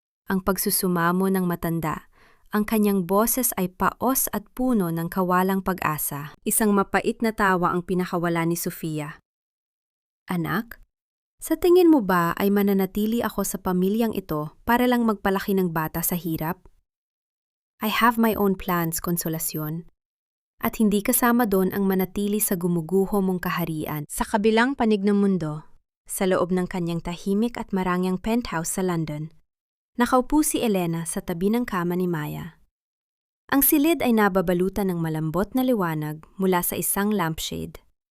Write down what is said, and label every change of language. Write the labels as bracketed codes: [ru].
[tl] Ang pagsusumamo ng matanda. Ang kanyang boses ay paos at puno ng kawalang pag-asa. Isang mapait na tawa ang pinakawala ni Sofia. "Anak, sa tingin mo ba ay mananatili ako sa pamilyang ito para lang magpalaki ng bata sa hirap? [en] I have my own plans, Consolacion. [tl] At hindi kasama doon ang manatili sa gumuguho mong kaharian." Sa kabilang panig ng mundo, sa loob ng kanyang tahimik at marangyang penthouse sa London, nakaupo si Elena sa tabi ng kama ni Maya. Ang silid ay nababalutan ng malambot na liwanag mula sa isang lampshade.